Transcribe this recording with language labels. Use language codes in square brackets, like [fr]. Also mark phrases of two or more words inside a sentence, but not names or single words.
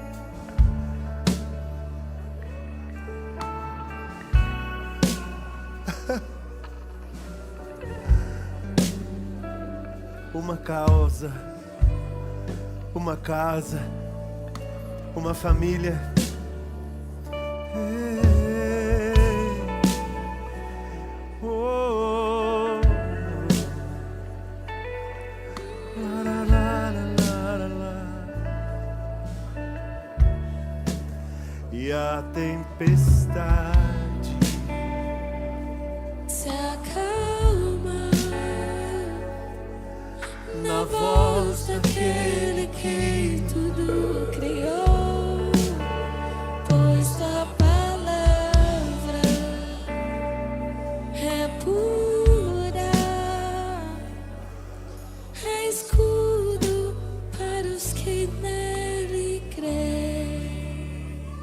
[pt] Uma causa, uma casa, uma família. Oh. La, la, la, la, la, la. E a tempestade Se acalma na voz daquele que tudo criou, pois tua palavra é pura, é escudo para os que nele creem.